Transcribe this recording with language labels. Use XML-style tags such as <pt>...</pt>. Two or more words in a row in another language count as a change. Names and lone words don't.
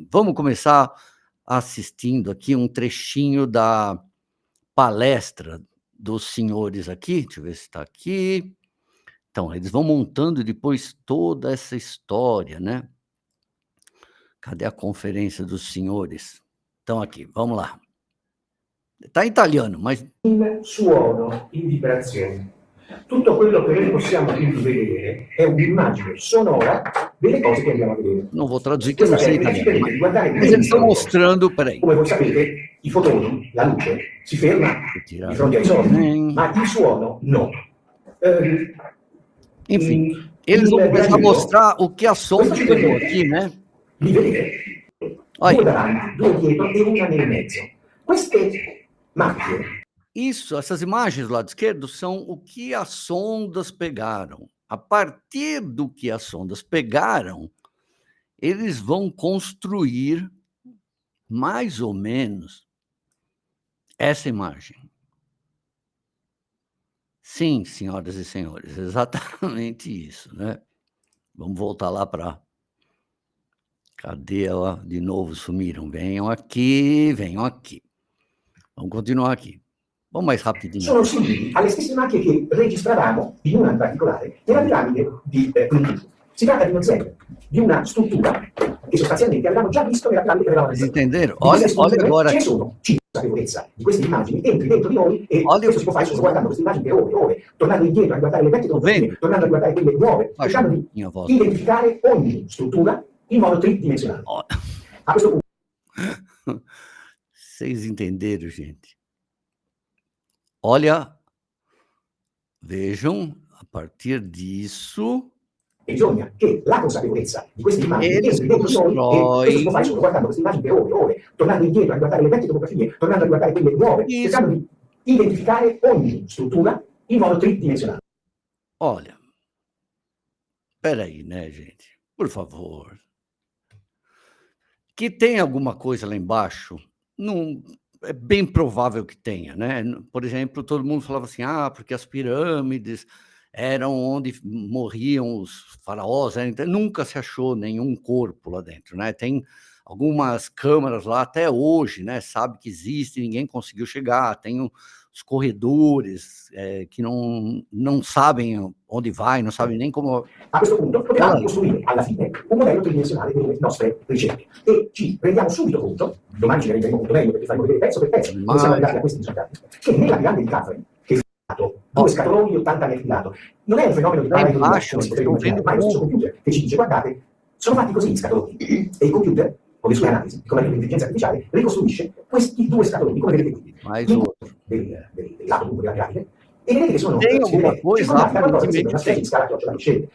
<pt>Vamos começar assistindo aqui um trechinho da palestra dos senhores aqui, deixa eu ver se está aqui. Então, eles vão montando depois toda essa história, né. Cadê a conferência dos senhores? Então aqui, vamos lá. Está em italiano, mas</pt> <it>In suono, in vibrazione. Tutto quello che noi possiamo quindi vedere è un'immagine sonora delle cose che andiamo a vedere.</it> <pt>não vou traduzir que eu</pt> <it>Questa</it> <pt>não sei</pt> <it>tecnica ci</it> <pt>italiano,</pt> <it>permette di guardare</it> <pt>mas eles estão</pt> <it>dentro le cose.</it> <pt>mostrando, espera</pt> <it>Come voi sapete, i fotoni, la luce, si ferma di fronte ai soldi, ma il suono no.</it> <pt>Enfim, eles vão começar a mostrar o que a sonda pegou aqui, né.</pt> <it>Di vedere due davanti, due dietro e una nel mezzo. Queste macchie.</it> <pt>Isso, essas imagens do lado esquerdo são o que as sondas pegaram. A partir do que as sondas pegaram, eles vão construir mais ou menos essa imagem. Sim, senhoras e senhores, exatamente isso, né. Vamos voltar lá para cadê ela? De novo sumiram. Venham aqui, venham aqui. Vamos continuar aqui. Vamos mais rapidinho.</pt> <it>Sono simili alle stesse macchie che registravamo, in una in particolare, nella piramide di Khufu. Si tratta di un esempio di una struttura che sostanzialmente avevamo già visto nella piramide che avevamo</it> <pt>Vocês</pt> <it>visto.</it> <pt>entenderam? Olha agora</pt> <it>Ce ne</it> <pt>aqui.</pt> <it>sono consapevolezza di queste immagini entri dentro di noi e questo si può fare solo guardando queste immagini per ore e ore, tornando indietro a guardare le vecchie fotografie, tornando a guardare quelle nuove, cercando di identificare ogni struttura in modo tridimensionale. A questo punto.</it> <pt>Vocês entenderam, gente? Olha, vejam, a partir disso. Bisogna che la consapevolezza di queste immagini entri dentro di noi e questo si può fare solo guardando queste immagini per ore e ore, tornando indietro a guardare le vecchie fotografie, tornando a guardare quelle nuove, cercando di identificare ogni struttura in modo tridimensionale. Olha, espera aí, né, gente? Por favor. Que tem alguma coisa lá embaixo, não é bem provável que tenha, né. Por exemplo, todo mundo falava assim: "Ah, porque as pirâmides eram onde morriam os faraós", então nunca se achou nenhum corpo lá dentro, né. Tem algumas câmaras lá até hoje, né, sabe que existe, ninguém conseguiu chegar, tem os corredores, que não sabem onde vai, não sabem nem como...</pt> <it>A questo punto potevamo costruire alla fine un modello tridimensionale delle nostre ricerche e ci rendiamo subito conto, domani ci ne renderemo conto meglio perché faremo vedere pezzo per pezzo come siamo arrivati a questi risultati, che nella piramide di Khafre, che è stato 2 scatoloni di 80 metri di lato, non è un fenomeno di parametria come si potrebbe immaginare, ma è lo stesso computer che ci dice guardate, sono fatti così gli scatoloni e il computer con le sue analisi, come l'intelligenza artificiale, ricostruisce questi 2 scatoloni, come vedete qui, del lato lungo della piramide, e vedete che sono circondati da una cosa che sembra una specie di scala chiocciola che scende.</it>